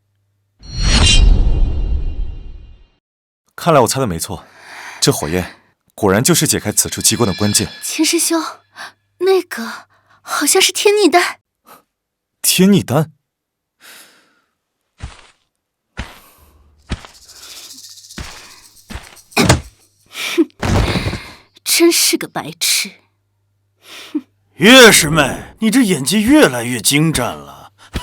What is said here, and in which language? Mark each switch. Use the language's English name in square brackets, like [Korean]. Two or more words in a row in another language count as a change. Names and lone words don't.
[Chinese] 看來我猜的沒錯，這火焰果然就是解開此處機關的關鍵。秦師兄，那個好像是天逆丹。天逆丹？真是個白痴。岳師妹，你這演技越來越精湛了。